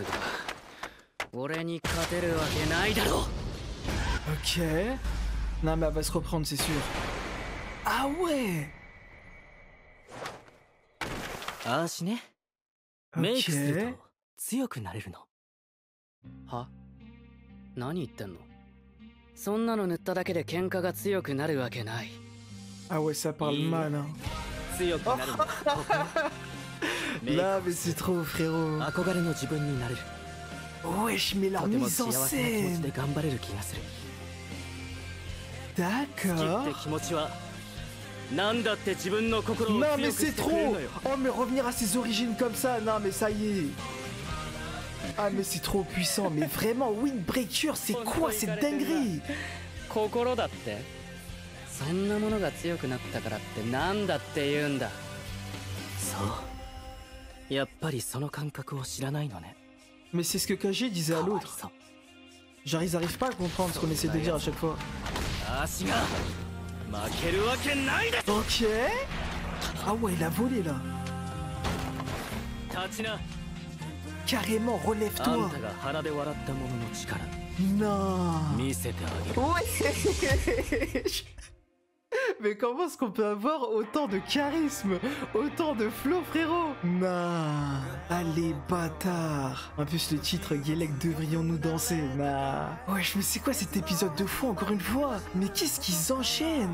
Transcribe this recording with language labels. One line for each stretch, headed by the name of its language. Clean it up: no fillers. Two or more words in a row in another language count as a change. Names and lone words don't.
French: Ok. Non mais elle va se reprendre c'est sûr. Ah ouais. Ok.
Japanese: 強くなれるのは何言ってんのそんなの塗っただけで喧嘩が強くなるわけない
French: Ah ouais ça parle mal hein.
Japanese: 強くなるの
French: Là mais c'est trop frérot.
Japanese: 憧れの自分になれる
French: Wesh mais la mise en scène.
Japanese: で頑張れる気がする
French: D'accord.
Japanese: って気持ちはなんだって自分の心を
French: Non
Japanese: 強
French: mais
Japanese: くし
French: c'est
Japanese: てくれる
French: trop.
Japanese: のよ
French: Oh mais revenir à ses origines comme ça, non mais ça y est. Ah mais c'est trop puissant, mais vraiment Windbreaker c'est quoi cette dinguerie?
Japanese: 心だってそんなものが強くなったからってなんだって言うんだそうやっぱりその感覚を知らないのね
French: Mais c'est ce que Kaji disait à l'autre. Genre ils arrivent pas à comprendre ce qu'on essaie de dire à chaque fois.
Japanese: 足が負けるわけないで
French: Ok. Ah ouais il a volé là.
Japanese: 立ちな
French: Carrément
Japanese: あん
French: relève-toi.
Japanese: たが鼻で笑ったものの力
French: Non.
Japanese: 見せてあげる
French: Ouais. Mais comment est-ce qu'on peut avoir autant de charisme, autant de flow, frérot? Nah. Allez, bâtard. En plus, le titre, Guélec, devrions-nous danser? Nah. Wesh, mais c'est quoi cet épisode de fou, encore une fois? Mais qu'est-ce qu'ils enchaînent?